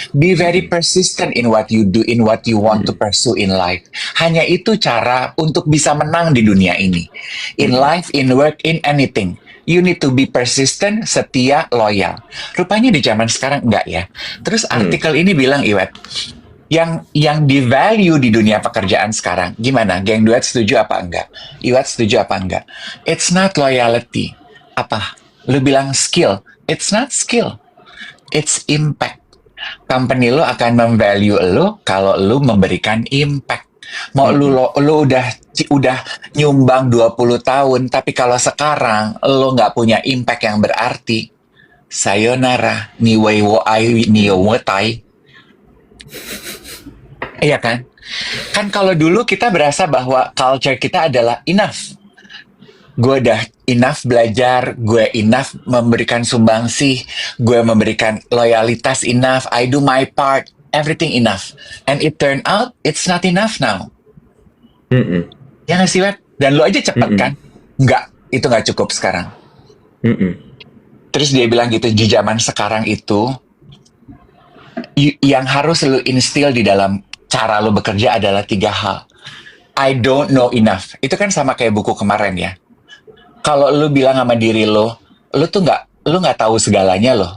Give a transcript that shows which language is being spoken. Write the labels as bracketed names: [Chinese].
[English] Be very persistent in what you do, in what you want to pursue in life. [Indonesian] Hanya itu cara untuk bisa menang di dunia ini. [English] In life, in work, in anything. You need to be persistent, setia, loyal. [Indonesian] Rupanya di zaman sekarang enggak ya. Terus artikel ini bilang, Iwet, yang di value di dunia pekerjaan sekarang, gimana? Geng duet setuju apa enggak? Iwat setuju apa enggak? [English] It's not loyalty. [Indonesian] Apa? Lu bilang skill. [English] It's not skill. It's impact. [Indonesian] Company lu akan memvalue lu kalau lu memberikan impact. Mau lu udah nyumbang 20 tahun, tapi kalau sekarang lu nggak punya impact yang berarti, sayonara, niwei wo ai niyo wo tai. Iya kan? Kan kalau dulu kita berasa bahwa culture kita adalah enough. Gue udah enough belajar, gue enough memberikan sumbangsih, gue memberikan loyalitas enough, [English] I do my part, [Indonesian] everything enough. [English] And it turned out, it's not enough now. Mm-mm. [Indonesian] Ya nggak sih, Wet? Dan lo aja cepet Mm-mm. kan? Nggak, itu nggak cukup sekarang. Mm-mm. Terus dia bilang gitu, di zaman sekarang itu, yang harus lo instill di dalam cara lo bekerja adalah 3 hal. [English] I don't know enough. [Indonesian] Itu kan sama kayak buku kemarin ya. Kalau lu bilang sama diri lu tuh nggak tahu segalanya loh.